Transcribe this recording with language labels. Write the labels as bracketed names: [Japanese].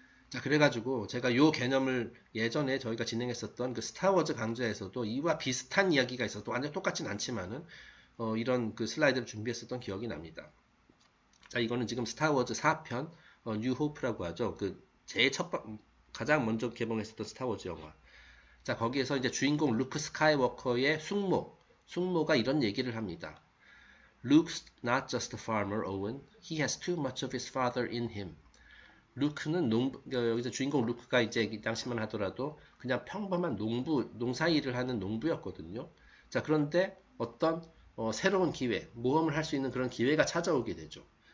[Korean] 자, 그래가지고 제가 요 개념을 예전에 저희가 진행했었던 그 스타워즈 강좌에서도 이와 비슷한 이야기가 있어도 완전 똑같진 않지만은 이런 그 슬라이드를 준비했었던 기억이 납니다. 자, 이거는 지금 스타워즈 4편 뉴 호프라고 하죠. 그 제일 가장 먼저 개봉했었던 스타워즈 영화. 자, 거기에서 이제 주인공 루크 스카이워커의 숙모가 이런 얘기를 합니다. [English] Luke's not just a farmer, Owen. He has too much of his father in him. [Korean] 루크는 여기서 주인공 루크가 이제 이 당시만 하더라도 그냥 평범한 농사 일을 하는 농부였거든요. 자, 그런데 어떤 새로운 기회, 모험을 할 수 있는 그런 기회가 찾아오게 되죠.